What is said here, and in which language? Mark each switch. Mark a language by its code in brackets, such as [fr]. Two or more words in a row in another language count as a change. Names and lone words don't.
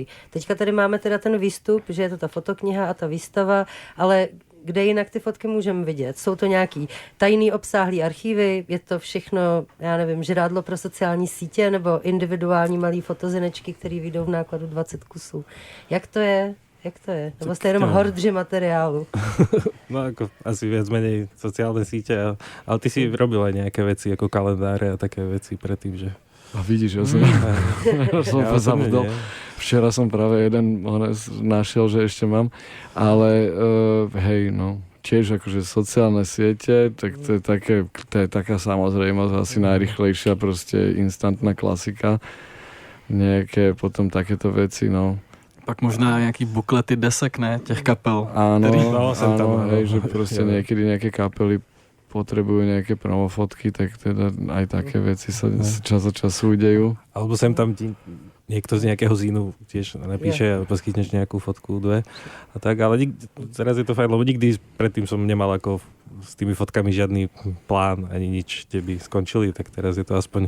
[cs] Teďka tady máme teda ten výstup, že je to ta fotokniha a ta výstava, ale kde jinak ty fotky můžeme vidět? Jsou to nějaký tajný obsáhlý archívy? Je to všechno, já nevím, žrádlo pro sociální sítě nebo individuální malý fotozinečky, které vyjdou v nákladu 20 kusů? Jak to je? Nebo jste jenom hordři materiálu? [sk] No ako asi viac menej sociálne síte, ale ty si robil aj nejaké veci ako kalendáre a také veci predtým, že... A vidíš, ja som zabudol. Včera som práve jeden našiel, že ešte mám, ale hej, no, tiež akože sociálne siete, tak to je taká samozrejmosť, asi najrychlejšia proste instantná klasika. Nejaké potom takéto veci, no. [cs] Pak možná nějaký buklety desek, ne? Těch kapel. [sk] Áno, hej, že proste niekedy nejaké kapely potrebujú nejaké promofotky, tak teda aj také veci sa čas od času udejú. Alebo sem tam niekto z nejakého zínu tiež napíše a poskytneš nejakú fotku, dve a tak, ale teraz je to fajn, lebo nikdy predtým som nemal ako s tými fotkami žiadny plán, ani nič, kde by skončili, tak teraz je to aspoň